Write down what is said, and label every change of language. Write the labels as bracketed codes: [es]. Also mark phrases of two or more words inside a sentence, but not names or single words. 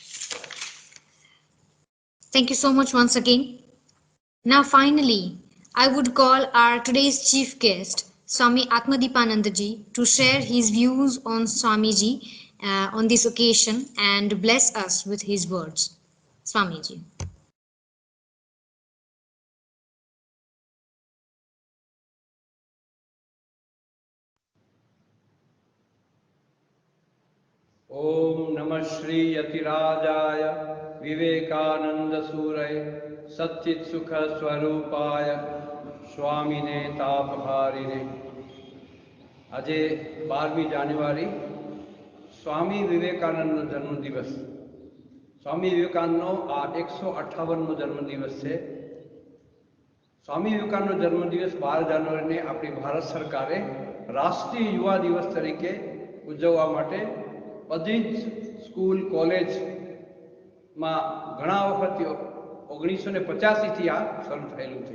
[en] Thank you so much once again. Now finally, I would call our today's chief guest, Swami Atmadipanandaji, to share his views on Swamiji on this occasion and bless us with his words. Swamiji. [sa] ओम नमः श्री यतिराजाय विवेकानंद सूरय सच्चित सुख स्वरूपाय स्वामीने तापहारिणे। [gu] આજે 12મી જાન્યુઆરી સ્વામી વિવેકાનંદનો જન્મદિવસ. સ્વામી વિવેકાનંદનો આ 158મો જન્મદિવસ છે. સ્વામી વિવેકાનંદનો જન્મદિવસ 12 જાન્યુઆરીને આપણી ભારત સરકારે રાષ્ટ્રીય યુવા દિવસ તરીકે ઉજવવા માટે બધી જ સ્કૂલ કોલેજમાં ઘણા વખત 1985થી આ શરૂ થયેલું છે.